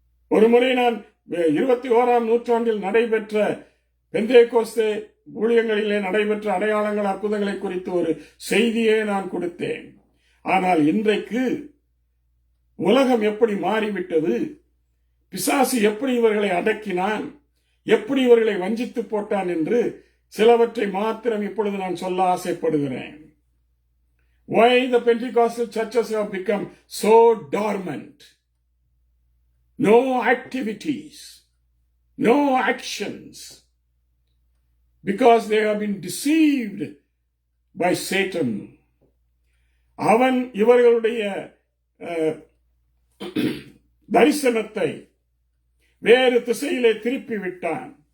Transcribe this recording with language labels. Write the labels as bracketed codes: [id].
[ta] ஒரு முறை நான் 21ஆம் நூற்றாண்டில் நடைபெற்ற பெந்தேகோஸ்தே ஊழியங்களிலே நடைபெற்ற அடையாளங்கள் அற்புதங்களை குறித்து ஒரு செய்தியை நான் கொடுத்தேன். ஆனால் இன்றைக்கு உலகம் எப்படி மாறிவிட்டது, பிசாசு எப்படி இவர்களை அடக்கினான், எப்படி இவர்களை வஞ்சித்து போட்டான் என்று சிலவற்றை மாத்திரம் இப்பொழுது நான் சொல்ல ஆசைப்படுகிறேன். [en] Why the Pentecostal churches have become so dormant? No activities, no actions, because they have been deceived by Satan. [ta] அவன் இவர்களுடைய தரிசனத்தை வேறு திசையிலே திருப்பி விட்டான்.